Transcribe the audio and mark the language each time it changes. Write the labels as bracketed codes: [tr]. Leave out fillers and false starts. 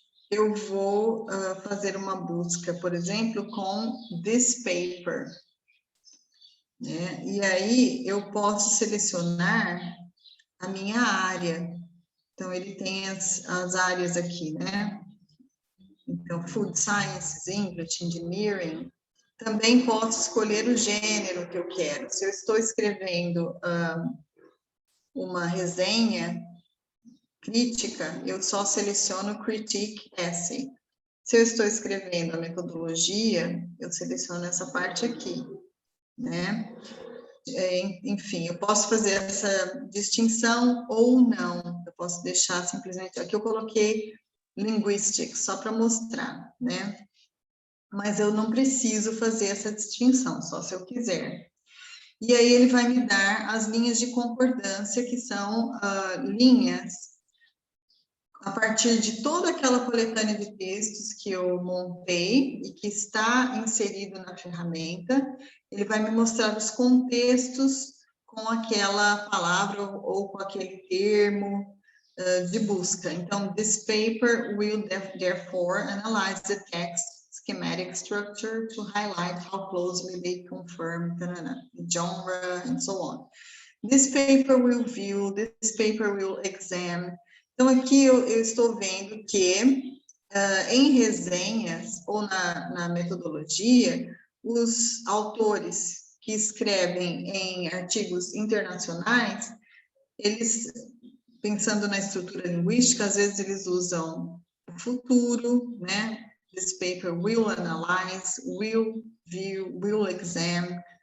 [pt] eu vou fazer uma busca, por exemplo, com this paper, né? E aí eu posso selecionar a minha área. Então, ele tem as áreas aqui, né? Então, Food Sciences, English, Engineering. Também posso escolher o gênero que eu quero. Se eu estou escrevendo uma resenha crítica, eu só seleciono Critique Essay. Se eu estou escrevendo a metodologia, eu seleciono essa parte aqui, né? Enfim, eu posso fazer essa distinção ou não. Eu posso deixar simplesmente... Aqui eu coloquei Linguistics, só para mostrar, né? Mas eu não preciso fazer essa distinção, só se eu quiser. E aí ele vai me dar as linhas de concordância, que são linhas a partir de toda aquela coletânea de textos que eu montei e que está inserido na ferramenta. Ele vai me mostrar os contextos com aquela palavra ou com aquele termo de busca. [en] Então, this paper will therefore analyze the text schematic structure to highlight how closely they confirm the genre and so on. This paper will view, this paper will examine. [pt] Então, aqui eu estou vendo que em resenhas ou na metodologia, os autores que escrevem em artigos internacionais, eles, pensando na estrutura linguística, às vezes eles usam o futuro, né? [en] This paper will analyze, will view, will examine.